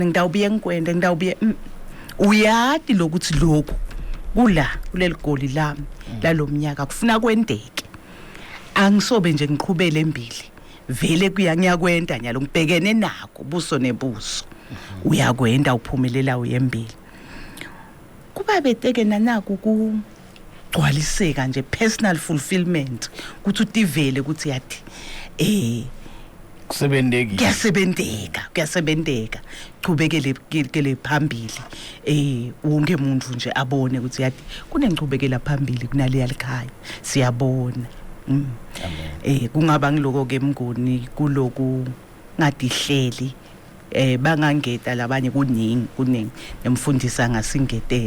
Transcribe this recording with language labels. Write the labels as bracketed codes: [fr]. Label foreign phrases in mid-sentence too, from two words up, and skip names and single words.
[ss] ngidawubuye ngikwende ngidawubuye uyati lokuthi lokho kuleli goli lami lalomnyaka kufuna kwendeke angisobe nje ngiqhubele embili vele ngiyakwenda nyalo ngibhekene nako buso nebuso uyakwenda uphumelela uyembili kuba beteke nanako kugcwaliseka nje [en] personal fulfillment [ss] ukuthi utivele ukuthi yathi kuyasebendeka chubekele phambili wonke umuntu nje abone ukuthi yathi kunengchubekela phambili kunale yalikhaya siyabona kungaba ngiloko ke mngoni kuloku ngadihleli bangangeta labanye kuningi nemfundisa ngasingetela